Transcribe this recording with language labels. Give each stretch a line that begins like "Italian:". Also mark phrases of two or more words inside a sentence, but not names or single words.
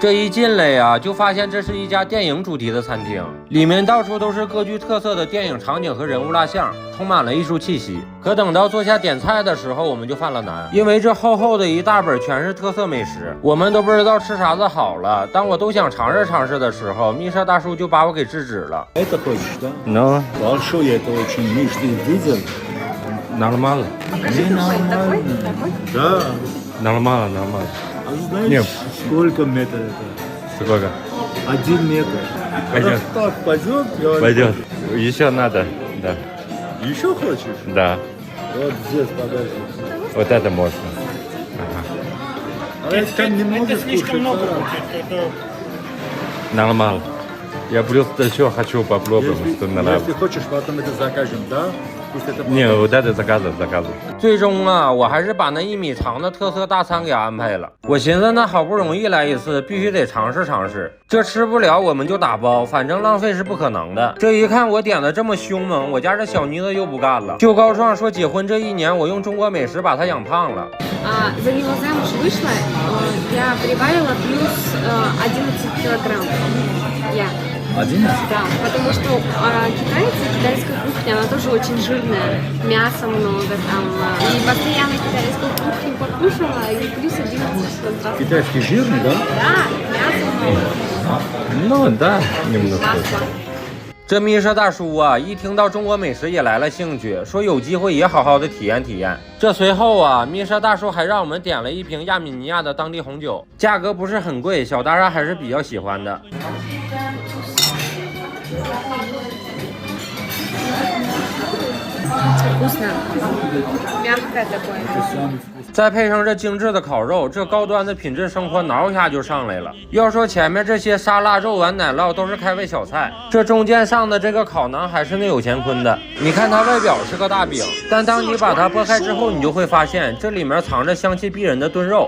Chinese: 这一进来呀，就发现这是一家电影主题的餐厅，里面到处都是各具特色的电影场景和人物蜡像，充满了艺术气息。可等到坐下点菜的时候，我们就犯了难，因为这厚厚的一大本全是特色美食，我们都不知道吃啥子好了。当我都想尝试尝试的时候，米莎大叔就把我给制止了。
Russian: Это хочешь, да? Но Большой это очень. Миш, ты видел? нормально. Не нормально. Да. Нормально, нормально. А знаешь, Нет. сколько метров это? Сколько? 1 метр. Пойдет. Так, пойдет? Говорю. Пойдет. Еще надо. Да. Еще хочешь? Да. Вот здесь, подожди. Вот это можно. А если там не можешь слишком много кушать, будет. Это Нормально. Я просто еще хочу попробовать, что если нравится. хочешь, потом это закажем, да? Если это Не, вот это заказывай.
Chinese: 最终啊，我还是把那1米长的特色大餐给安排了。我寻思那好不容易来一次，必须得尝试尝试。这吃不了我们就打包，反正浪费是不可能的。这一看我点的这么凶猛，我家这小妮子又不干了，就告状说结婚这1年我用中国美食把她养胖了。
Russian: За него замуж вышла, я прибавила плюс 11 килограмм. Я. 11? Да, потому что китайская кухня, она тоже очень жирная, мяса много там, и постоянно китайскую кухню покушала, и плюс 11 килограмм. Китайский жирный, да? Да, мяса много, Ну да, немного. масло.
Chinese: 这米莎大叔啊，一听到中国美食也来了兴趣，说有机会也好好的体验体验。这随后啊，米莎大叔还让我们点了一瓶亚美尼亚的当地红酒，价格不是很贵，小大鲨还是比较喜欢的。
Russian: Вкусно, мягкое такое.
Chinese: 再配上这精致的烤肉，这高端的品质生活挠一下就上来了。要说前面这些沙拉、肉丸、奶酪都是开胃小菜，这中间上的这个烤馕还是那有乾坤的。你看它外表是个大饼，但当你把它剥开之后，你就会发现这里面藏着香气逼人的炖肉。